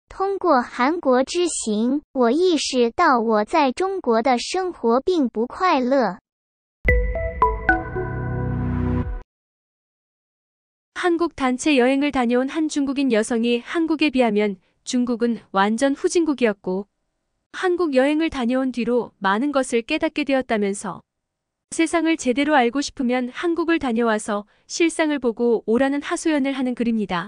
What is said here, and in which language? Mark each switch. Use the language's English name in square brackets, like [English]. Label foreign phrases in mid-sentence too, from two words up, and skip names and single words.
[Chinese] 通过韩国之行，我意识到我在中国的生活并不快乐。 [Korean] 한국 단체 여행을 다녀온 한 중국인 여성이 한국에 비하면 중국은 완전 후진국이었고 한국 여행을 다녀온 뒤로 많은 것을 깨닫게 되었다면서 세상을 제대로 알고 싶으면 한국을 다녀와서 실상을 보고 오라는 하소연을 하는 글입니다.